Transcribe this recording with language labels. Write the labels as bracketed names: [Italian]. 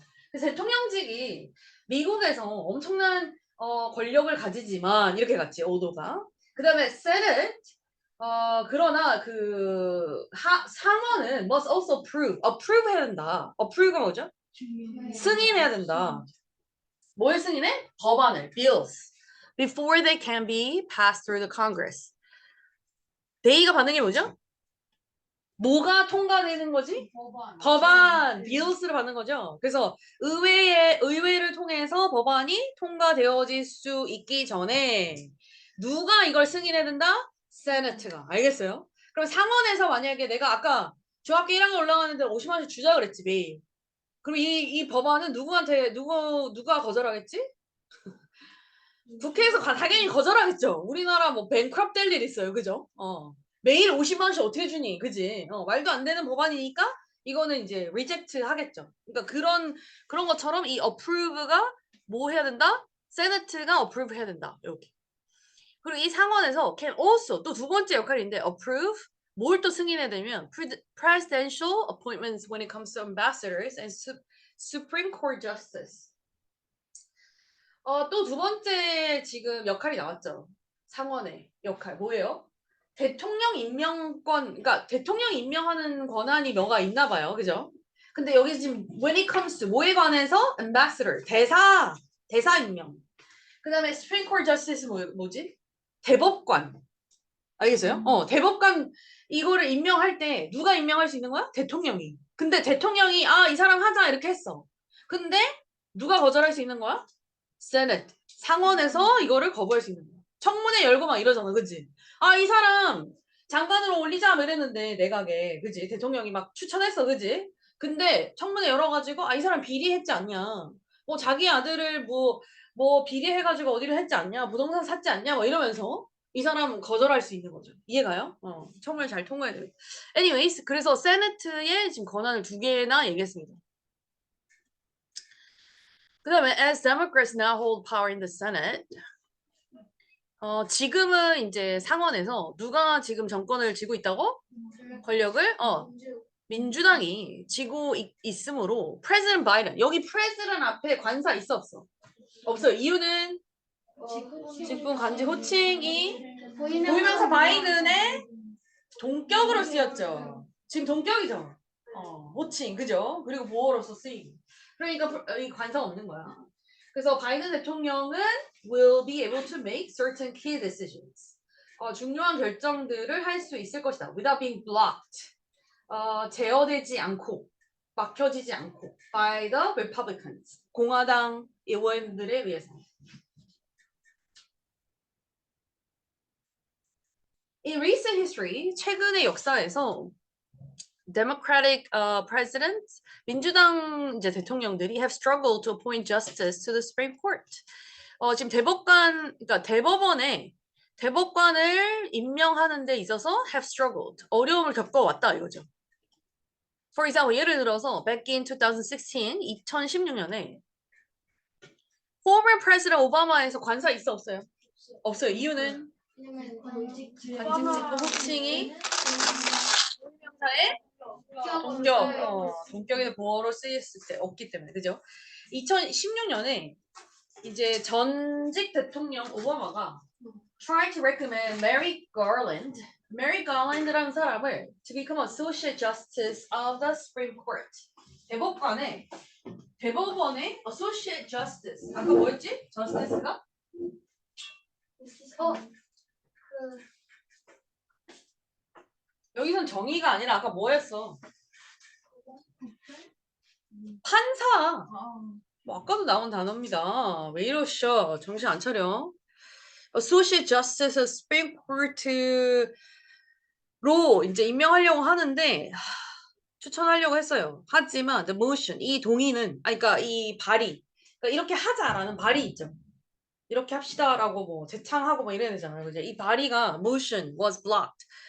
[Korean] 그래서 대통령직이 미국에서 엄청난 권력을 가지지만 이렇게 갔지 오도가. 그다음에 Senate 그러나 상원은 [English] must also approve [Korean] 해야 된다. approve가 뭐죠? 승인해야 된다. 뭘 승인해? 법안을, bills. [English] Before they can be passed through the Congress. [Korean] they가 받는 게 뭐죠? 뭐가 통과되는 거지? 법안, bills를 받는 거죠. 그래서 의회를 통해서 법안이 통과되어질 수 있기 전에 누가 이걸 승인해야 된다? 세네트가. 알겠어요? 그럼 상원에서 만약에 내가 아까 중학교 1학년 올라가는데 50만 원씩 주자 그랬지, 매일. 그럼 이 법안은 누가 거절하겠지? 국회에서 당연히 거절하겠죠. 우리나라 뭐 뱅크럽 될 일 있어요. 그죠? 매일 50만 원씩 어떻게 주니? 그지? 말도 안 되는 법안이니까 이거는 이제 리젝트 하겠죠. 그러니까 그런 것처럼 이 approve가 뭐 해야 된다? 세네트가 approve 해야 된다. 이렇게. 그리고 이 상원에서 [English] can also [Korean] 또 두 번째 역할인데 [English] approve [Korean] 뭘 또 승인해야 되면 [English] presidential appointments when it comes to ambassadors and Supreme Court justice. [Korean] 또 두 번째 지금 역할이 나왔죠. 상원의 역할 뭐예요? 대통령 임명권, 그러니까 대통령 임명하는 권한이 뭐가 있나 봐요. 그죠? 근데 여기 지금 [English] when it comes to [Korean] 뭐에 관해서 ambassador, 대사 임명. 그다음에 Supreme Court Justice 뭐지? 대법관. 알겠어요? 대법관 이거를 임명할 때 누가 임명할 수 있는 거야? 대통령이. 근데 대통령이 이 사람 하자 이렇게 했어. 근데 누가 거절할 수 있는 거야? [English] Senate. [Korean] 상원에서 이거를 거부할 수 있는 거야. 청문회 열고 막 이러잖아. 그지? 이 사람 장관으로 올리자 뭐 이랬는데 내각에. 그지? 대통령이 막 추천했어. 그지? 근데 청문회 열어가지고 이 사람 비리했지 않냐. 뭐 자기 아들을 뭐 비리해가지고 어디를 했지 않냐. 부동산 샀지 않냐. 뭐 이러면서 이 사람 거절할 수 있는 거죠. 이해가요? 청문회 잘 통과해야 돼요. anyways, 그래서 세네트의 지금 권한을 두 개나 얘기했습니다. [English] 그 다음에 as Democrats now hold power in the Senate. [Korean] 지금은 이제 상원에서 누가 지금 정권을 쥐고 있다고? 권력을? 민주당이 쥐고 있으므로 President Biden. 여기 President 앞에 관사 있어 없어? 없어요. 이유는 직분 간지 호칭이 고유명사 바이든의 동격으로 쓰였죠. 지금 동격이죠. 호칭, 그죠? 그리고 보어로서 쓰이고. 그러니까 이 관사가 없는 거야. 그래서 바이든 대통령은 [English] will be able to make certain key decisions. [Korean] 중요한 결정들을 할 수 있을 것이다. [English] without being blocked. [Korean] 제어되지 않고, 막혀지지 않고 [English] by the Republicans. [Korean] 공화당 의원들에 의해서. [English] In recent history, [Korean] 최근의 역사에서 [English] Democratic presidents, [Korean] 민주당 이제 대통령들이 [English] have struggled to appoint justice to the Supreme Court. [Korean] 지금 그러니까 대법관을 임명하는 데 있어서 [English] have struggled, [Korean] 어려움을 겪어왔다 이거죠. [English] For example, [Korean] 예를 들어서 [English] back in 2016, [Korean] 2016년에 [English] former president [Korean] 오바마에서 관사 있어 없어요? 없어요. 이유는 관직 직분 호칭이 명사의 동격의 보어로 쓰였을 때 없기 때문에 그죠? 2016년에 이제 전직 대통령 오바마가 [English] try to recommend Merrick Garland라는 사람을 to become Associate Justice of the Supreme Court. [Korean] 대법원의 Associate Justice. 아까 뭐였지? Justice가? 여기선 정의가 아니라 아까 뭐였어? 판사. 뭐 아까도 나온 단어입니다. 왜 이러셔? 정신 안 차려? Associate Justice of Supreme Court로 이제 임명하려고 하는데 추천하려고 했어요. 하지만 [English] the motion [Korean] 이 동의는 그러니까 이 발의 그러니까 이렇게 하자라는 발의 있죠. 이렇게 합시다라고 뭐 제창하고 뭐 이래야 되잖아요. 그죠? 이 발의가 [English] motion was blocked.